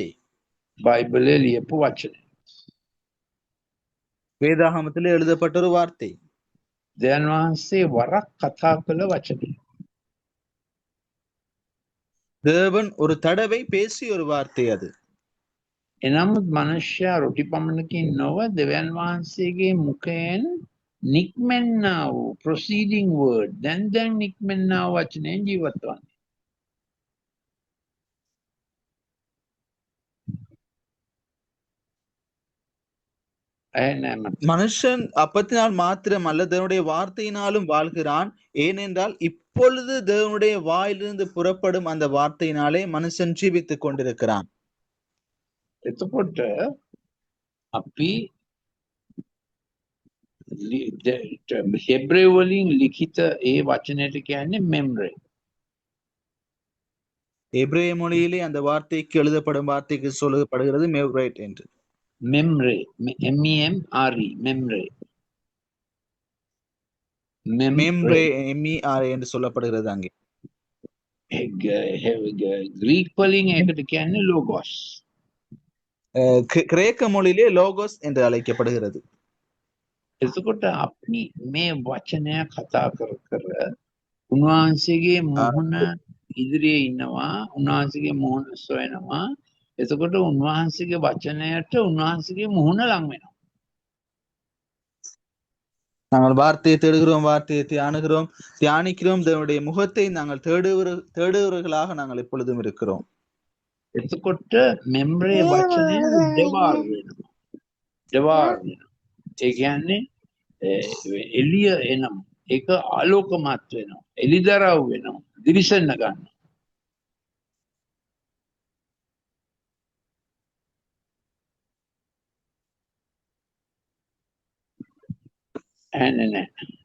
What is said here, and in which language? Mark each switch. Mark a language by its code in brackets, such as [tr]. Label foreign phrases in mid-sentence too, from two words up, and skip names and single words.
[si] බයිබලයේ ලියපු වචනය. [ta] வேதாகமத்திலே எழுதப்பட்ட ஒரு வார்த்தை. [si] දෙවියන් වහන්සේ වරක් කතා කළ වචනය. [ta] தேவன் ஒரு தடவை பேசிய ஒரு வார்த்தை அது. [si] එනමුත් මනුෂ්‍යයා රොටි පමණකින් නොව දෙවියන් වහන්සේගේ මුඛයෙන් නික්මෙන්නා වූ [en] proceeding word [si] දැන් නික්මෙන්නා වූ වචනයෙන් ජීවත් වන්නේ. [ta] மனுஷன் அப்பத்தினால் மாத்திரம் அல்ல, தேவனுடைய வார்த்தையினாலும் வாழ்கிறான். ஏனென்றால் இப்பொழுது தேவனுடைய வாயிலிருந்து புறப்படும் அந்த வார்த்தையினாலே மனுஷன் ஜீவித்துக் கொண்டிருக்கிறான். [si] එතකොට අපි හෙබ්‍රේව වලින් ලිඛිත ඒ වචනයට කියන්නේ මෙම්රේ. [ta] எபிரேய மொழியிலே அந்த வார்த்தைக்கு எழுதப்படும் வார்த்தைக்கு சொல்லப்படுகிறது மெவ்ரைட் என்று. மெம்ரே MEMRE மெம்ரே மெம்ரே MERA என்று சொல்லப்படுகிறது அங்கே. [si] கிரீக் வலிන් ඒකට කියන්නේ லோகோஸ். [ta] கிரேக்க மொழியிலே லோகோஸ் என்று அழைக்கப்படுகிறது. [si] එතකොට අපි මේ වචනය කතා කර උන්වහන්සේගේ මුහුණ ඉදිරියේ ඉන්නවා, උන්වහන්සේගේ මුහුණ සොයනවා. එතකොට උන්වහන්සේගේ වචනයට උන්වහන්සේගේ මුහුණ ලං වෙනවා. [ta] நாங்கள் வார்த்தையை தேடுகிறோம், வார்த்தையை தியானிக்கிறோம், தேவனுடைய முகத்தை நாங்கள் தேடுகிறவர்களாக நாங்கள் எப்பொழுதும் இருக்கிறோம். [si] එතකොට මෙම්රේ වචනය දෙවාර වෙනවා. දෙවාර වෙනවා. ඒ කියන්නේ එළිය එනවා. ඒක ආලෝකමත් වෙනවා. එළිදරව් වෙනවා. දිලිසෙන්න ගන්නවා. ඇන්නේ නැහැ.